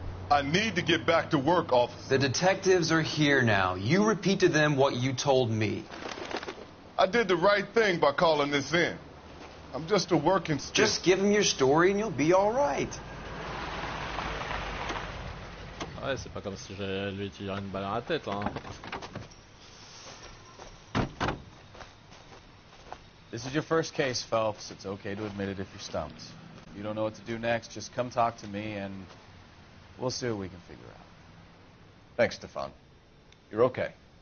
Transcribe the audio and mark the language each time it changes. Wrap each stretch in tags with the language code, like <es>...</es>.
<en>I need to get back to work, officer. The detectives are here now. You repeat to them what you told me. I did the right thing by calling this in. I'm just a working stiff. Just give them your story and you'll be all right.</en> <fr>Ouais, c'est pas comme si j'allais lui tirer une balle dans la tête, hein.</fr> <en>This is your first case, Phelps. It's okay to admit it if you're stumped. If you don't know what to do next, just come talk to me and we'll see what we can figure out. Thanks, Stefan. You're okay.</en>